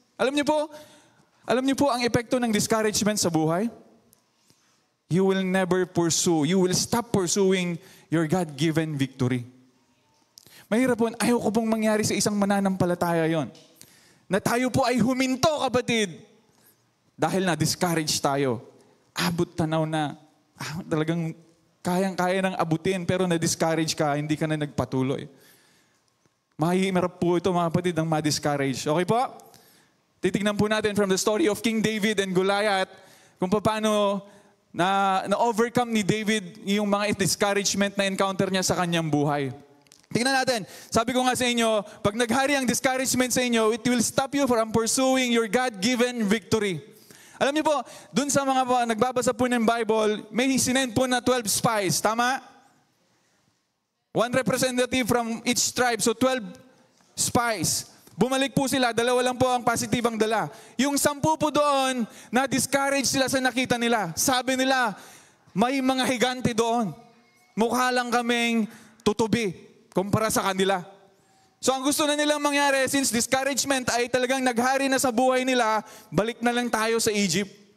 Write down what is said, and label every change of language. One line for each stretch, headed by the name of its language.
Filipino: Alam niyo po ang epekto ng discouragement sa buhay?
English: you will never pursue, you will stop pursuing your God-given victory.
Filipino: Mahirap po, ayaw ko pong mangyari sa isang mananampalataya yon. Na tayo po ay huminto, kapatid. Dahil na-discourage tayo. Abot tanaw na, talagang kayang-kaya nang abutin, pero na-discourage ka, hindi ka na nagpatuloy. Mahirap po ito, mga kapatid, ang ma-discourage. Okay po? Titignan po natin from the story of King David and Goliath, kung paano na-overcome ni David yung mga discouragement na encounter niya sa kanyang buhay. Tingnan natin. Sabi ko nga sa inyo, pag naghari ang discouragement sa inyo,
English: it will stop you from pursuing your God-given victory.
Filipino: Alam niyo po, dun sa mga nagbabasa po ng Bible, may sinend po na 12 spies. Tama?
English: One representative from each tribe. So 12 spies.
Filipino: Bumalik po sila, 2 lang po ang positive ang dala. Yung 10 po doon, na-discourage sila sa nakita nila. Sabi nila, may mga higante doon. Mukha lang kaming tutubi kumpara sa kanila. So ang gusto na nilang mangyari, since discouragement ay talagang naghari na sa buhay nila, balik na lang tayo sa Egypt.